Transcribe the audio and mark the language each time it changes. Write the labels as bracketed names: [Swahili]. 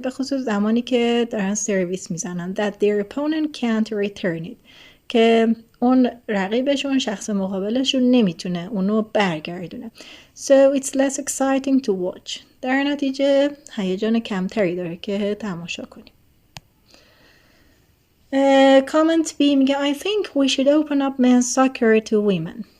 [Persian] به خصوص زمانی که دارن سرویس میزنن. [English] That their opponent can't return it. [Persian] که اون رقیبشون، شخص مقابلشون نمیتونه اونو برگردونه. [English] So it's less exciting to watch. [Persian] در نتیجه هیجان کمتری داره که تماشا کنیم. کامنت بی میگه [English] I think we should open up men's soccer to women.